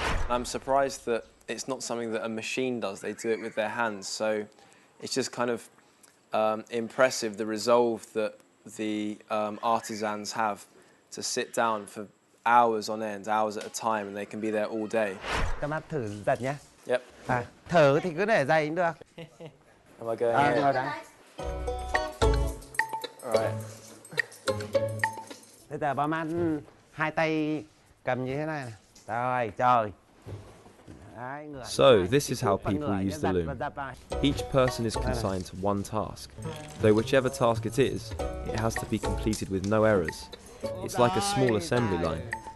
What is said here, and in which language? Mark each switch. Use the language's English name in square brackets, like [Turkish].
[English] I'm surprised that it's not something that a machine does. They do it with their hands. So it's just kind of impressive, the resolve that the artisans have to sit down for hours on end, hours at a time, and they can be there all day. [Vietnamese] Thomas thử giật nhé. [English] Yep. [Vietnamese] Thử thì cứ để dày cũng được. [English] Am I going here? [Vietnamese] Rồi đấy. [English] All right. [Vietnamese] Bây giờ ba má hai tay cầm như thế này này. Rồi, trời. [English] So, this is how people use the loom. Each person is consigned to one task, though whichever task it is, it has to be completed with no errors. It's like a small assembly line.